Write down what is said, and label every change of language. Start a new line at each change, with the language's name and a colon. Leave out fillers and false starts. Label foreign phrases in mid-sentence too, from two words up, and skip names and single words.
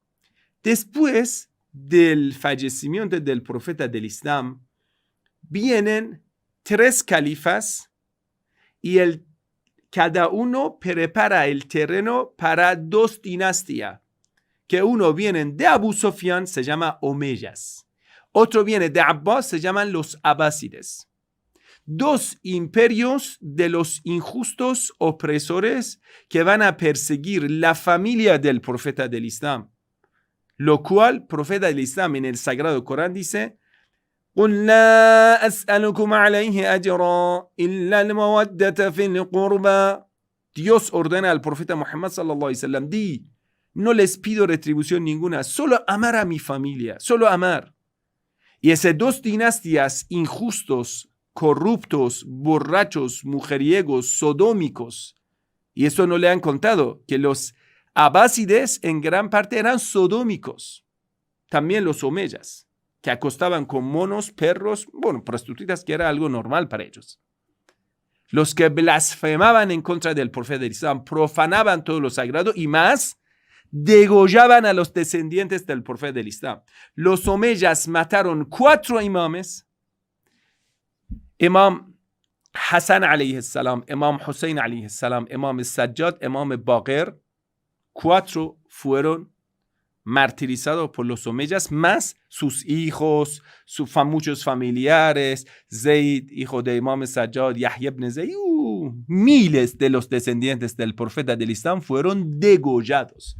Spanish: Después del fallecimiento del profeta del Islam, vienen 3 califas y cada uno prepara el terreno para 2 dinastías, que uno viene de Abu Sufyan, se llama Omeyas, otro viene de Abbas, se llaman los Abásides. 2 imperios de los injustos opresores que van a perseguir la familia del profeta del Islam, lo cual el profeta del Islam en el Sagrado Corán dice:
Arabic: قُلْ لَا أَسْأَلُكُمْ عَلَيْهِ أَجْرًا إِلَّا الْمَوَدَّةَ فِي الْقُرْبَى.
Spanish: Dios ordena al profeta Muhammad
Arabic: صلى الله عليه وسلم:
Spanish: di, no les pido retribución ninguna, solo amar a mi familia, solo amar. Y esas 2 dinastías injustos, corruptos, borrachos, mujeriegos, sodómicos, y eso no le han contado, que los abásides en gran parte eran sodómicos, también los omeyas, que acostaban con monos, perros, prostitutas, que era algo normal para ellos. Los que blasfemaban en contra del profeta del Islam, profanaban todo lo sagrado y más, degollaban a los descendientes del profeta del Islam. Los omeyas mataron 4 imames: Imam Hassan
Arabic: عليه السلام,
Spanish: Imam Hussein
Arabic: عليه السلام,
Spanish: Imam Sajjad, Imam Baqir. 4 fueron martirizados por los omeyas, más sus hijos, muchos familiares, Zayd, hijo de Imam Sajjad, Yahya ibn Zayd, miles de los descendientes del profeta del Islam fueron degollados.